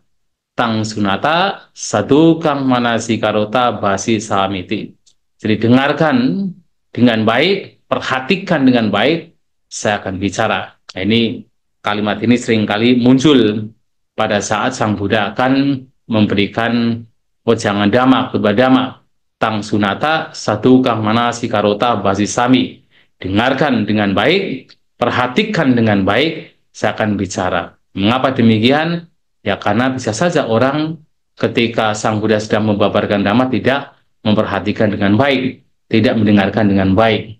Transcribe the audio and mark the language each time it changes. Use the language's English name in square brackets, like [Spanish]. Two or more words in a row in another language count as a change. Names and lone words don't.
[Pali] Tang sunata satu kang manasi karota basi samiti. [Indonesian] Jadi dengarkan dengan baik, perhatikan dengan baik, saya akan bicara. Nah, ini kalimat ini seringkali muncul pada saat Sang Buddha akan memberikan wejangan dhamma, khotbah dhamma. [Pali] Tang sunata satu kang manasi karota basi sami. [Indonesian] Dengarkan dengan baik, perhatikan dengan baik, saya akan bicara. Mengapa demikian? Ya, karena bisa saja orang ketika Sang Buddha sedang membabarkan dhamma tidak memperhatikan dengan baik, tidak mendengarkan dengan baik.